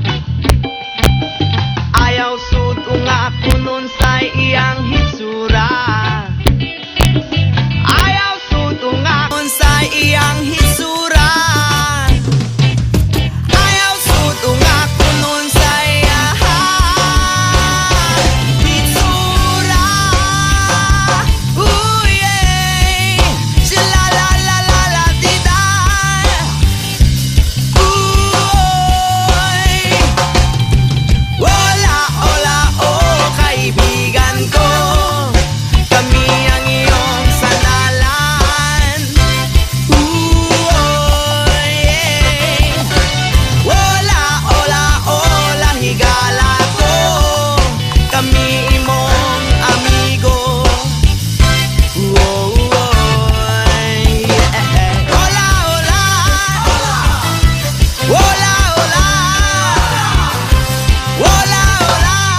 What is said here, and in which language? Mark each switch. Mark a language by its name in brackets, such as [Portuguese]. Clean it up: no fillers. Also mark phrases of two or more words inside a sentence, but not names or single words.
[Cebuano] Ayaw sud unga kunon sa iyang hitsura. Ayaw sud unga kunon sa iyang hitsura. Ayaw sud unga kunon sa iyang hitsura. Ooh, yeah. Sha-la-la-la-la-la-di-da. [Filipino] Wala, ola, oh, kaibigan ko. Kami ang iyong sandalan. Yeah. Wala, ola, ola, [Cebuano] higala ko. Kami imong amigo. Yeah. Ola, ola. Ola, ola. Wola, ola.